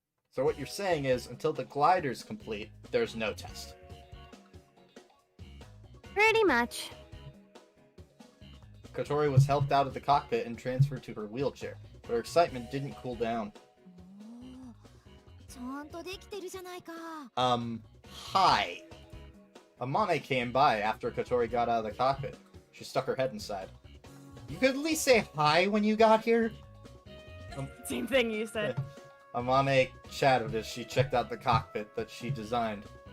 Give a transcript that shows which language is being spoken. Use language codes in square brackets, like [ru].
[en] So what you're saying is, until the glider's complete, there's no test. Pretty much. Kotori was helped out of the cockpit and transferred to her wheelchair, but her excitement didn't cool down. [ja] ちゃんとできてるじゃないか。 [en] Hi. Amane came by after Kotori got out of the cockpit. She stuck her head inside. You could at least say hi when you got here? Same thing you said. Amane chattered as she checked out the cockpit that she designed.